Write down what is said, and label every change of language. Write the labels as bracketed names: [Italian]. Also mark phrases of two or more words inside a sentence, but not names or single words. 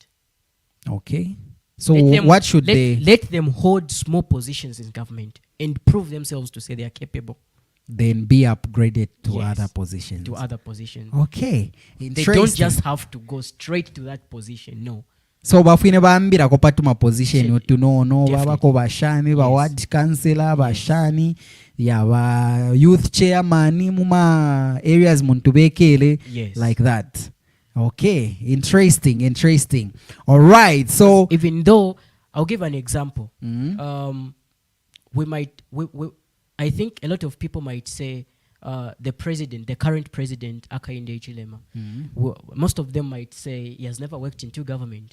[English] Okay. So what should they... Let them hold small positions in government and prove themselves to say they are capable. Then be upgraded to other positions. To other positions. Okay. They don't just have to go straight to that position. No. [Bemba] So bafine bambira ko patuma position yotunono babako bashani ba [English] ward councillor [Bemba] bashani ya ba [English] youth chairman [Bemba] muma areas muntubekele [English] like that. Okay, interesting. All right, so even though I'll give an example, I think a lot of people might say the current president, Hakainde Hichilema, most of them might say he has never worked into government.